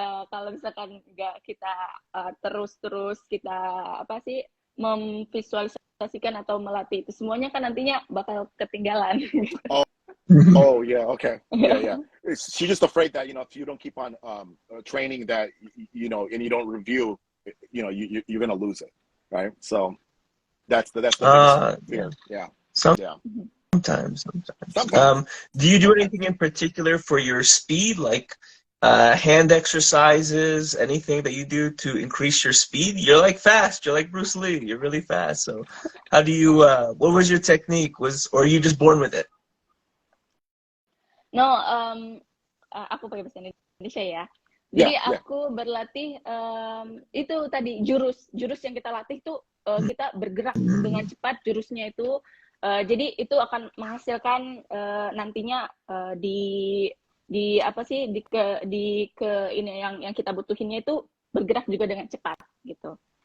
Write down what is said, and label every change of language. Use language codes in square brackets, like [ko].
[id] Kalau misalkan nggak kita terus kita apa sih memvisualisasikan atau melatih itu semuanya kan nantinya bakal ketinggalan. [en] Oh yeah, okay, yeah. She's just afraid that if you don't keep on training that and you don't review, you're gonna lose it, right? So that's the biggest fear. Yeah. Sometimes. Do you do anything in particular for your speed, like hand exercises, anything that you do to increase your speed? You're like fast. You're like Bruce Lee. You're really fast. So how do you? What was your technique? Or are you just born with it? [id] No, aku pakai bahasa Indonesia ya. Jadi aku berlatih itu tadi jurus yang kita latih tuh kita bergerak dengan cepat jurusnya itu. Jadi itu akan menghasilkan nantinya di apa sih di ini yang kita butuhinnya itu bergerak juga dengan cepat gitu.